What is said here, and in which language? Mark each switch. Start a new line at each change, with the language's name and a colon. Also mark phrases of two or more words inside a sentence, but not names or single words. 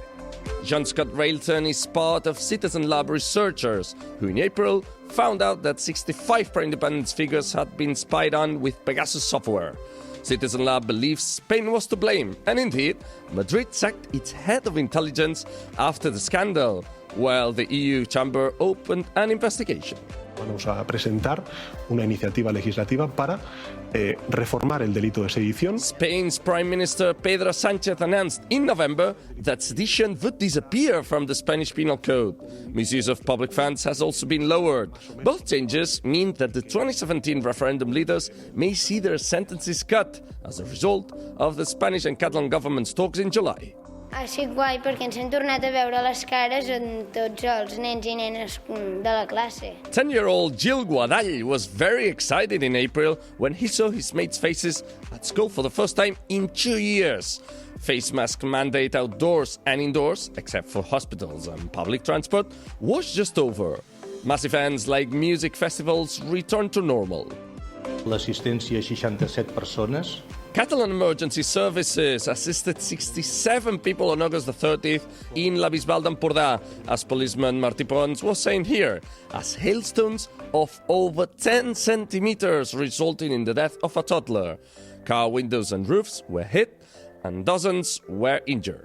English: John Scott Railton is part of Citizen Lab researchers who in April found out that 65 pro-independence figures had been spied on with Picasso software. Citizen Lab believes Spain was to blame, and indeed, Madrid sacked its head of intelligence after the scandal, while the EU chamber opened an investigation.
Spanish: Vamos a presentar una iniciativa legislativa para reformar el delito de sedición.
English: Spain's Prime Minister Pedro Sánchez announced in November that sedition would disappear from the Spanish Penal Code. Misuse of public funds has also been lowered. Both changes mean that the 2017 referendum leaders may see their sentences cut as a result of the Spanish and Catalan government's talks in July.
Catalan: Ha sigut guai perquè ens hem tornat a veure les cares amb tots els nens i nenes de la classe.
English: 10-year-old Gil Guadall was very excited in April when he saw his mates' faces at school for the first time in 2 years. Face mask mandate outdoors and indoors, except for hospitals and public transport, was just over. Massive events like music festivals returned to normal.
Catalan: L'assistència a 67 persones.
English: Catalan emergency services assisted 67 people on August the 30th in La Bisbal d'Empordà, as policeman Martí Pons was saying here, as hailstones of over 10 centimeters resulting in the death of a toddler. Car windows and roofs were hit and dozens were injured.